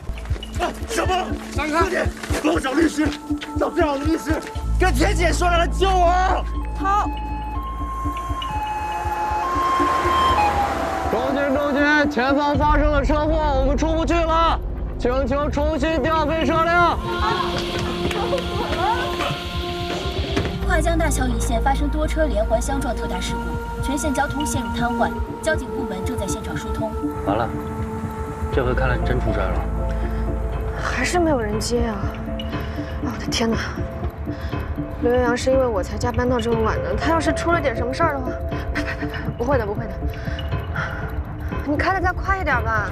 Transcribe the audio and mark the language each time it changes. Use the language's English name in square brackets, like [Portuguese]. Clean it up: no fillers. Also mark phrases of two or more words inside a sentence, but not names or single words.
[Chinese] 小梦，闪开！快点，帮我找律师，找最好的律师，跟田姐说让他救我。好。中军，前方发生了车祸，我们出不去了，请求重新調配車輛。跨江大桥一線發生多車連環相撞特大事故，全線交通陷入癱瘓，交警部門正在現場疏通。完了，這回看來真出事了。還是沒有人接啊！我的天哪！劉元陽是因為我才加班到這麼晚的，他要是出了點什麼事兒的話，呸，不會的，不會的。你開得再快一點吧。